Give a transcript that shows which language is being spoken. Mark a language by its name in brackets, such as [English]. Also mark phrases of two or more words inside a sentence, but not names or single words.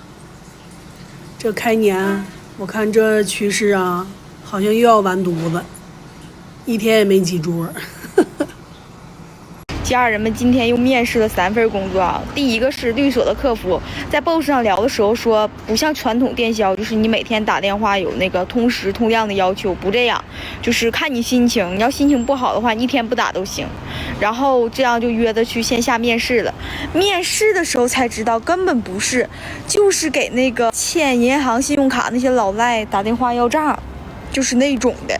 [Chinese] 這開年我看這趨勢啊，好像又要完犢子，一天也沒幾桌。家人們今天又面試了3份工作啊。第一個是律所的客服，在 boss 上聊的时候說，不像傳統電銷，就是你每天打電話有那個通時通量的要求，不這樣，就是看你心情，你要心情不好的話，你一天不打都行。然後這樣就約着去線下面試了。面試的時候才知道，根本不是，就是給那個欠銀行信用卡那些老賴打電話要賬，就是那種的。